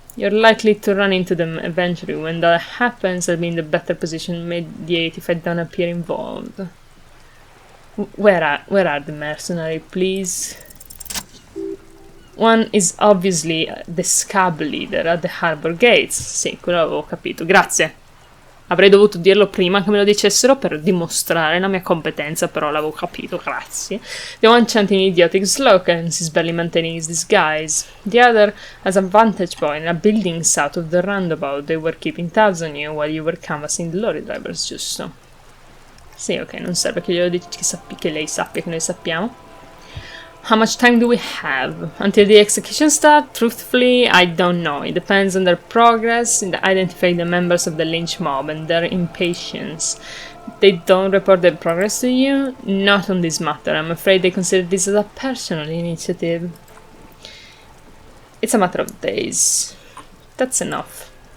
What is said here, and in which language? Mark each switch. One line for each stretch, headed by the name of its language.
English: You're likely to run into them eventually. When that happens, I'll be in the better position to mediate if I don't appear involved. Where are the mercenary, please? One is obviously the scab leader at the harbor gates.
Italian: Sì, quello l'avevo capito. Grazie. Avrei dovuto dirlo prima che me lo dicessero per dimostrare la mia competenza, però l'avevo capito, grazie.
English: The one chanting idiotic slogans is barely maintaining his disguise. The other has a vantage point in a building south of the roundabout. They were keeping tabs on you while you were canvassing the lorry drivers,
Italian: giusto? Sì, ok, non serve che glielo dici che lei sappia che noi sappiamo.
English: How much time do we have? Until the execution starts? Truthfully, I don't know. It depends on their progress in identifying the members of the lynch mob and their impatience. They don't report their progress to you? Not on this matter. I'm afraid they consider this as a personal initiative. It's a matter of days. That's enough.